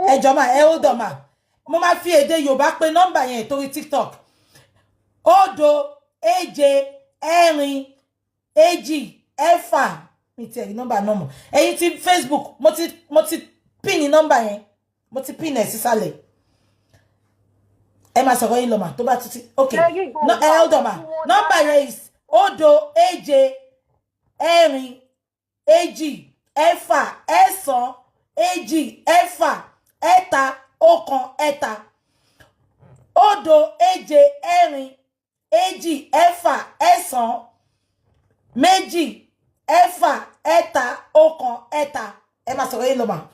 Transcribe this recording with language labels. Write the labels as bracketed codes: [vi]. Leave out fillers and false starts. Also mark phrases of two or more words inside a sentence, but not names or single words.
[yo] ẹ jọ̀ọ́ mà ẹ ó dọ̀ mà mo máa fi èdè Yorùbá pé nọ́mbà yẹn torí TikTok 0 7 4 2 6 mi ti ẹ̀rí nọ́mbà náà mọ̀ ẹ̀yin ti Facebook mo ti pin nọ́mbà yẹn mo ti pin ẹ̀ sísàlẹ̀ ẹ máa sọ̀rọ̀ yín lọ mà tó bá tún ti [en] ok no hold on [yo] ma nọ́mbà yẹn is 0 7 4 2 6 9 2 6 ẹ̀ta ọ̀kan ẹ̀ta 0 7 4 2 6 9 ẹ̀fà ẹ̀ta ọ̀kan ẹ̀ta ẹ máa sọ̀rọ̀ yín lọ mà.